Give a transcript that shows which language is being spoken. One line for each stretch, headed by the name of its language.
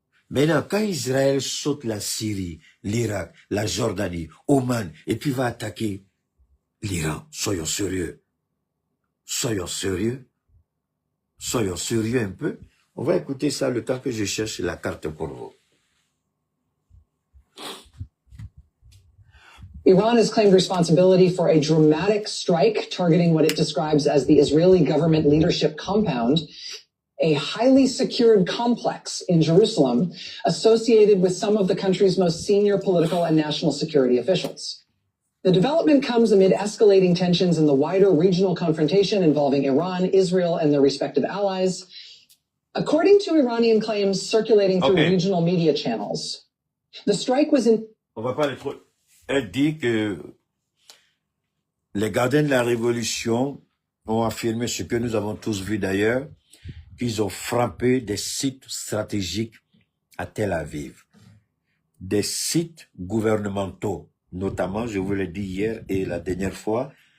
French: Maintenant, quand Israël saute la Syrie, l'Irak, la Jordanie, Oman, et puis va attaquer l'Iran, soyons sérieux. Soyons sérieux. Soyons sérieux un peu. On va écouter ça le temps que je cherche la carte pour vous.
English: Iran has claimed responsibility for a dramatic strike targeting what it describes as the Israeli government leadership compound, a highly secured complex in Jerusalem associated with some of the country's most senior political and national security officials. The development comes amid escalating tensions in the wider regional confrontation involving Iran, Israel, and their respective allies. According to Iranian claims circulating through regional media channels, the strike was in...
French: On va pas les trop... Elle dit que les gardiens de la révolution ont affirmé ce que nous avons tous vu d'ailleurs, qu'ils ont frappé des sites stratégiques à Tel Aviv. Des sites gouvernementaux, notamment, je vous l'ai dit hier et la dernière fois,